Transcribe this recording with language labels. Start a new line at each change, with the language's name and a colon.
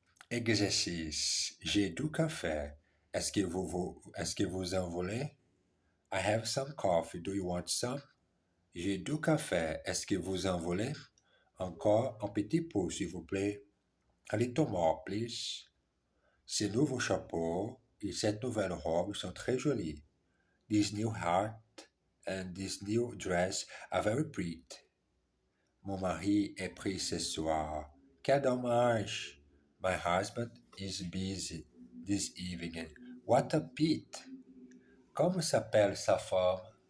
French: Exercice. J'ai du café. Est-ce que vous en voulez?
English: I have some coffee. Do you want some?
French: J'ai du café.
English: Est-ce que vous en voulez? Encore un petit peu, s'il vous plaît. A little more, please.
French: Ces nouveaux chapeaux et cette nouvelle robe sont très jolis.
English: This new hat and this new dress are very pretty.
French: Mon mari est pris ce soir. Quel dommage.
English: My husband is busy this evening. What a pity.
French: Comment s'appelle sa femme?